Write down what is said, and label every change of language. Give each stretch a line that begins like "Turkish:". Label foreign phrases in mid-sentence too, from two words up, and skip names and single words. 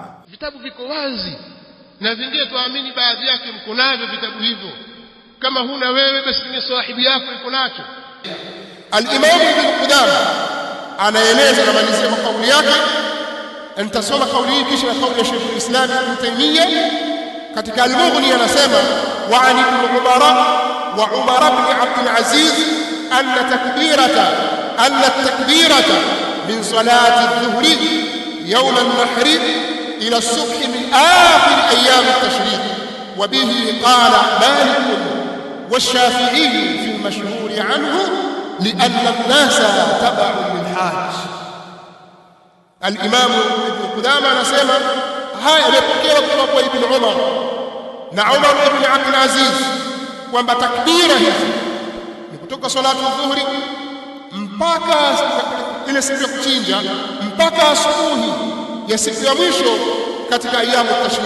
Swahili: Vitabu viko wazi na vingine tuamini baadhi yake mko navyo vitabu hivyo. Kama huna wewe basi ni sahibi yako yuko nacho. Al-Imam Ibn Qudama anaeleza na malizia kauli yake. Nitasoma kauli hii kisha kauli ya Sheikh al-Islam Ibn Taymiyyah katika Al-Mughni, anasema
Arabic: وعن ابن عمر وعمر بن عبد العزيز أن تكبيرة من صلاة الظهر يوم النحر إلى الصبح من آخر أيام التشريق وبه قال مالك والشافعي في المشهور عنه لأن الناس تبع للحاج. الإمام ابن قدامة نسمع هاي يبقى
Swahili: kwa Ibn Umar na Umar ibn Abd al-Aziz kwamba takbira hizi ni kutoka
Arabic: صلاة الظهر
Swahili: mpaka ile siku ya kuchinja mpaka asubuhi ya siku ya mwisho katika
Arabic: أيام التشريق.